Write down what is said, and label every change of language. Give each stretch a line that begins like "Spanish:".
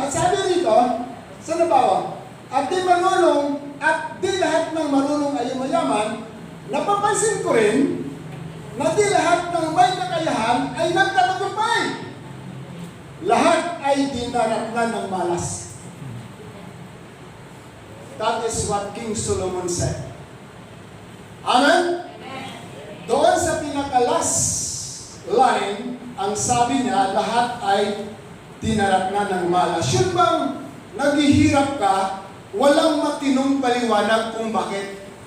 Filipino: At sabi rito, sa nabawa, at di marunong, at di lahat ng marunong ay mayaman, napapansin ko rin, na di lahat ng may kakayahan ay nagtatagumpay. Lahat ay dinaratnan ng malas.
English: That is what King Solomon said. Amen?
Filipino: Doon sa pinaka-last line, ang sabi niya, lahat ay dinaratnan ng malas. Yun bang naghihirap ka, walang matinong paliwanag kung bakit?